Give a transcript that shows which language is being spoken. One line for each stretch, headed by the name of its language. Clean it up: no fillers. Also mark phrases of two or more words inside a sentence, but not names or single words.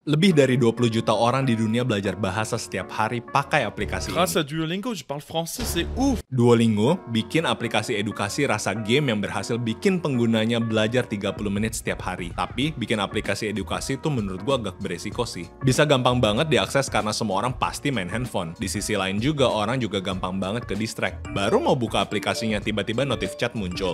Indonesian: Lebih dari 20 juta orang di dunia belajar bahasa setiap hari pakai aplikasi
French: Grâce
Indonesian: ini.
French: à Duolingo, je parle français, c'est ouf!
Indonesian: Duolingo bikin aplikasi edukasi rasa game yang berhasil bikin penggunanya belajar 30 menit setiap hari. Tapi, bikin aplikasi edukasi itu menurut gua agak beresiko sih. Bisa gampang banget diakses karena semua orang pasti main handphone. Di sisi lain juga, orang juga gampang banget ke distract. Baru mau buka aplikasinya, tiba-tiba notif chat muncul.